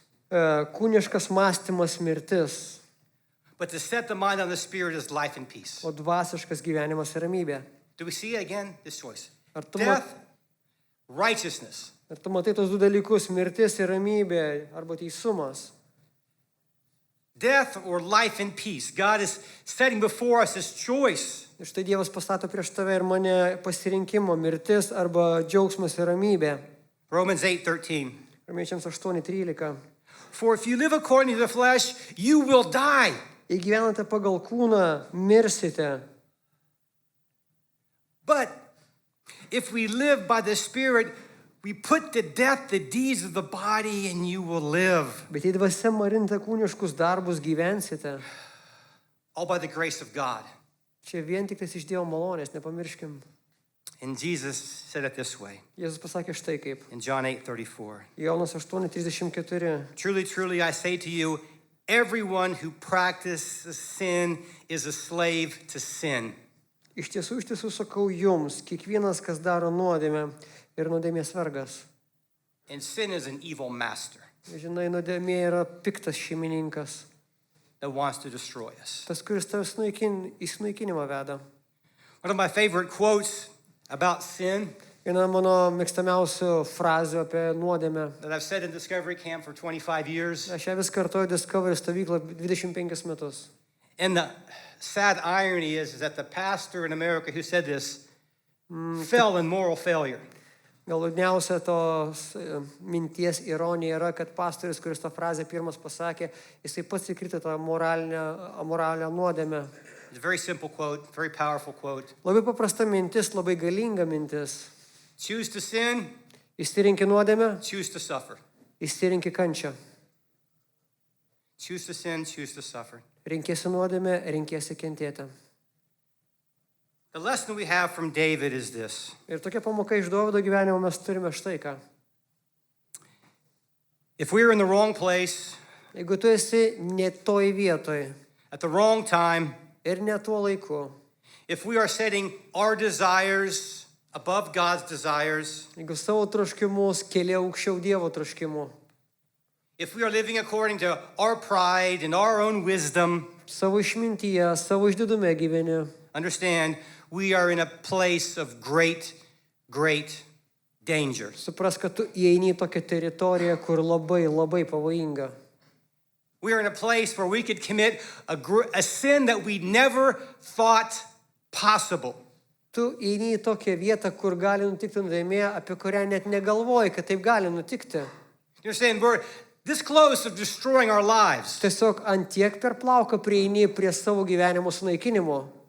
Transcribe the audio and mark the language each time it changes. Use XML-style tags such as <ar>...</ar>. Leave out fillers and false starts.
<lt>Kūniškas mąstymas mirtis,</lt> <en>but to set the mind on the spirit is life and peace.</en> <lt>o dvasiškas gyvenimas ir ramybė.</lt> <en>Do we see again this choice?</en> <lt>Ar tu</lt> <en>Death, righteousness.</en> <lt>matai tos du dalykus, mirtis ir ramybė arba teisumas?</lt> <en>Death or life and peace. God is setting before us this choice.</en> <lt>Ir štai Dievas pastato prieš tave ir mane pasirinkimo mirtis arba džiaugsmas ir ramybė.</lt> <en>Romans 8:13.</en> <lt>Romiečiams 8:13.</lt> <en>For if you live according to the flesh, you will die.</en> <lt>Jei gyvenate pagal kūną, mirsite.</lt> <en>But if we live by the Spirit, we put to death the deeds of the body and you will live.</en> <lt>Bet jei dvasia marinta kūniškus darbus gyvensite,</lt> <en>All by the grace of God.</en> <lt>čia vien tik tais iš Dievo malonės, nepamirškim.</lt> <en>And Jesus said it this way</en> <lt>Jėzus pasakė štai kaip.</lt> <en>in John 8:34.</en> <lt>Jonas 8:34.</lt> <en>Truly, truly, I say to you, everyone who practices sin is a slave to sin.</en> <lt>Iš tiesų sakau jums, kiekvienas, kas daro nuodėmę, ir nuodėmės vergas.</lt> <en>And sin is an evil master</en> <lt>Žinai, nuodėmė yra piktas šeimininkas.</lt> <en>that wants to destroy us.</en> <lt>Tas, kuris tavęs į sunaikinimą veda.</lt> <en>One of my favorite quotes about sin</en> <lt>Viena mano mėgstamiausių frazių apie nuodėmę.</lt> <en>that I've said in Discovery Camp for 25 years.</en> <lt>Aš ją vis kartuoju Discovery stovyklą 25 metus.</lt> <en>And the sad irony is that the pastor in America who said this fell in moral failure.</en> <lt>Gal liūdniausia tos minties ironija yra, kad pastorius, kuris tą frazę pirmas pasakė, jisai pats įkrito tą amoralinę nuodėmę.</lt> <en>It's a very simple quote, very powerful quote.</en> <lt>Labai paprasta mintis, labai galinga mintis.</lt> <en>Choose to sin,</en> <lt>Išsirinki nuodėmę,</lt> <en>choose to suffer.</en> <lt>išsirinki kančią.</lt> <en>Choose to sin, choose to suffer.</en> <lt>Renkiesi nuodėmę, renkiesi kentėti.</lt> <en>The lesson we have from David is this.</en> <lt>Ir tokia pamoka iš Dovydo gyvenimo mes turime štai ką.</lt> <en>If we are in the wrong place,</en> <lt>Jeigu tu esi ne toj vietoj</lt> <en>at the wrong time,</en> <lt>ir ne tuo laiku,</lt> <en>if we are setting our desires above God's desires,</en> <lt>jeigu savo troškimus keli aukščiau Dievo troškimų,</lt> <en>if we are living according to our pride and our own wisdom,</en> <lt>savo išmintyje, savo išdidume gyveni,</lt> <en>understand we are in a place of great, great danger.</en> <lt>supras, kad tu įeini į tokią teritoriją, kur labai, labai pavojinga.</lt> <en>We are in a place where we could commit a sin that we never thought possible.</en> <lt>Tu įeini į tokią vietą, kur gali nutikti nuodėmė, apie kurią net negalvoji, kad taip gali nutikti.</lt> <en>You're saying we're this close of destroying our lives.</en> <lt>Tiesiog ant tiek per plauką prieini prie savo gyvenimo sunaikinimo.</lt>